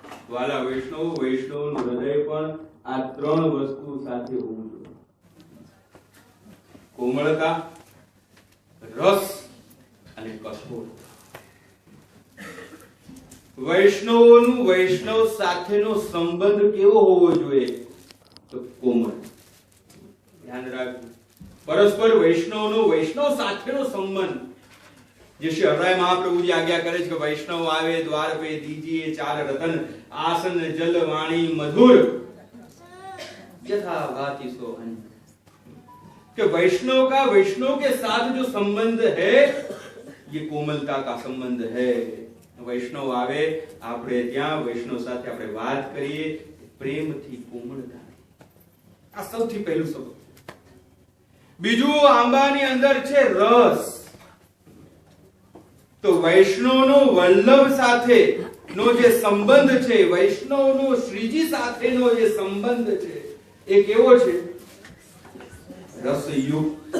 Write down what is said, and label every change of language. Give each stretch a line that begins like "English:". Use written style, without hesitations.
Gujarati: વાલા વૈષ્ણવ, વૈષ્ણવનું હૃદય પણ આ ત્રણ વસ્તુ સાથે હોવું જોઈએ: કોમળતા, રસ અને કઠોરતા. વૈષ્ણવોનું વૈષ્ણવ સાથેનો સંબંધ કેવો હોવો જોઈએ? તો કોમળ. ધ્યાન રાખજો, પરસ્પર વૈષ્ણવનો વૈષ્ણવ સાથેનો સંબંધ. જે શ્રી હરરાય મહાપ્રભુજી આજ્ઞા કરે છે કે વૈષ્ણવ આવે દ્વાર
Hindi: पे दीजिए चार रतन, आसन जल वाणी मधुर यथा भाति सो अन्न. कि वैष्णव का वैष्णव के साथ जो संबंध है ये कोमलता का संबंध है. वैष्णव आवे
Gujarati: આપણે ત્યાં વૈષ્ણવ સાથે આપણે વાત કરીએ પ્રેમથી, કોમળતા. આ સૌથી પહેલું સંબંધ. બીજું આંબાની અંદર છે રસ. તો વૈષ્ણવનો વલ્લભ સાથે નો જે સંબંધ છે, વૈષ્ણવનો શ્રીજી સાથેનો જે સંબંધ છે એ કેવો છે? રસયુક્ત.